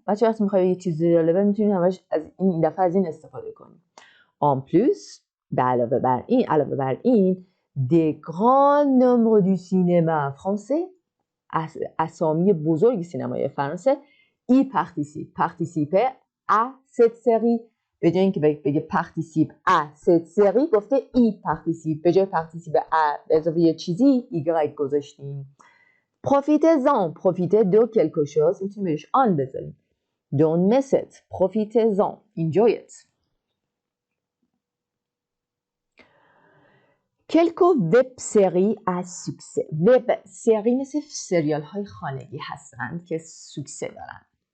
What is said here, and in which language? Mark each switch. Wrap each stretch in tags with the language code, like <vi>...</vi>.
<fa>بچه وقتی میخوایی یه چیزی جالبه میتونی همش از این دفعه از این استفاده کنی.</fa> <fr>En plus,</fr> <fa>علاوه بر این</fa> <fr>des grands nombres du cinéma français</fr> <fa>اسامی بزرگ سینمای فرانسه</fa> <fr>y participer à cette série.</fr> <fa>به جای اینکه بگه</fa> <fr>participe à cette série</fr> <fa>گفته</fa> <fr>y participe.</fr> <fa>به جای participe à به اضافه یه چیزی y گذاشتیم.</fa> <fr>Profitez de quelque chose.</fr> <fa>میتونیم بهش آن بذاریم.</fa> <en>Don't miss it.</en> <fr>Profitez-en.</fr> <en>Enjoy it.</en> <fr>Quelques web-séries à succès.</fr> <fa>web-séries مثل سریال های خانگی هستند که سوکسه دارن.</fa>